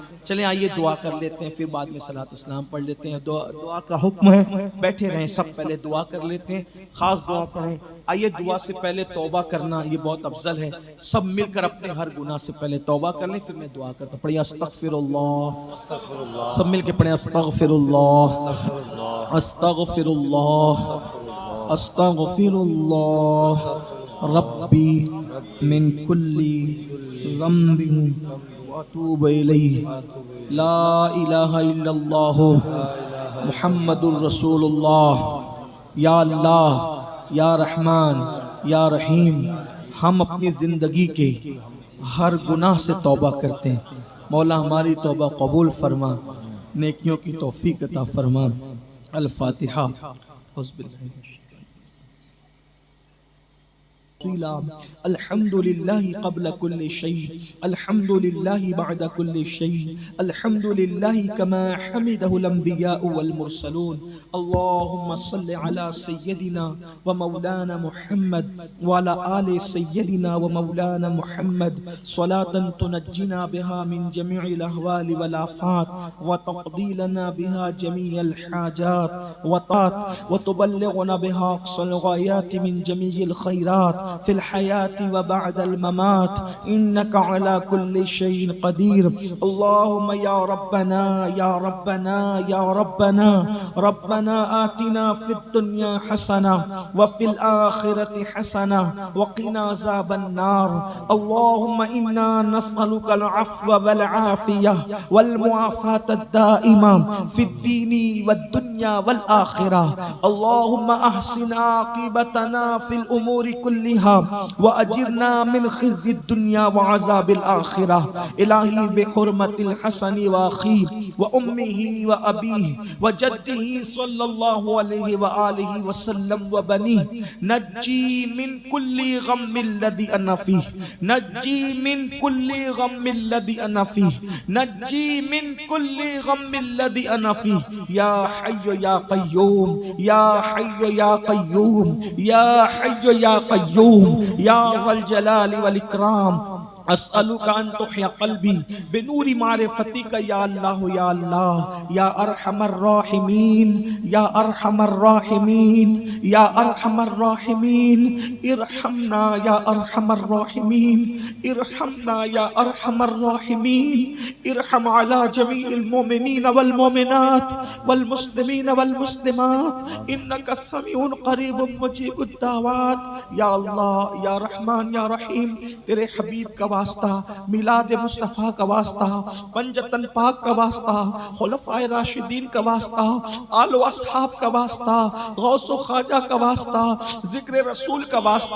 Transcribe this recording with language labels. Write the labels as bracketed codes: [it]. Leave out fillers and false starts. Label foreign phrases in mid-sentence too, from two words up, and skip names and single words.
[ur] چلیں آئیے دعا کر لیتے ہیں، پھر بعد میں صلات اسلام پڑھ لیتے ہیں. دعا کا حکم ہے، بیٹھے رہیں سب، پہلے دعا کر لیتے ہیں، خاص دعا پڑھیں. آئیے دعا سے پہلے توبہ کرنا یہ بہت افضل ہے. سب مل کر اپنے ہر گناہ سے پہلے توبہ کر لیں، پھر میں دعا کرتا ہوں. [ar] پڑھیے أستغفر الله, [ur] سب مل کر پڑھیں [ar] أستغفر الله، أستغفر الله، أستغفر الله ربي من كل ذنب وأتوب إليه، لا إله إلا الله محمد رسول الله. يا الله، يا رحمن، يا رحيم, [ur] ہم اپنی زندگی کے ہر گناہ سے توبہ کرتے ہیں. مولا ہماری توبہ قبول فرما، نیکیوں کی توفیق عطا فرما. अल-फातिहा। [ar] الحمد لله قبل كل شيء، الحمد لله بعد كل شيء، الحمد لله كما حمده الأنبياء والمرسلون. اللهم صل على سيدنا ومولانا محمد وعلى آل سيدنا ومولانا محمد صلاة تنجينا بها من جميع الأهوال والآفات وتقضي لنا بها جميع الحاجات وتات وتبلغنا بها أقصى الغايات من جميع الخيرات في الحياة وبعد الممات، إنك على كل شيء قدير. اللهم يا ربنا، يا ربنا، يا ربنا، ربنا آتنا في الدنيا حسنة وفي الآخرة حسنة وقنا عذاب النار. اللهم إنا نسألك العفو والعافية والمعافاة الدائمة في الدين والدنيا والآخرة. اللهم أحسن عاقبتنا في الأمور كلها وأجرنا من خزي الدنيا وعذاب الآخرة. إلهي بحرمة الحسن وأخي وأمه وأبيه وجده صلى الله عليه وآله وسلم وبنيه، نجني من كل غم الذي أنا فيه، نجني من كل غم الذي أنا فيه، نجني من كل غم الذي أنا فيه. يا حي يا قيوم، يا حي يا قيوم، يا حي يا قيوم، يا ذا الجلال والإكرام. أسألك أن تحيي قلبي بنور معرفتك يا الله، يا الله، يا أرحم الراحمين، يا أرحم الراحمين، يا أرحم الراحمين. ارحمنا يا أرحم الراحمين، ارحمنا يا أرحم الراحمين. ارحم على جميع المؤمنين والمؤمنات والمسلمين والمسلمات، إنك سميع قريب مجيب الدعوات. يا الله، يا رحمن، يا رحيم, [ur] تیرے حبیب کا واسطہ، میلاد مصطفیٰ کا واسطہ، پنجتن پاک کا واسطہ، خلفائے راشدین کا واسطہ، آل و اصحاب کا واسطہ، غوث و خواجہ کا واسطہ، ذکر رسول کا واسطہ.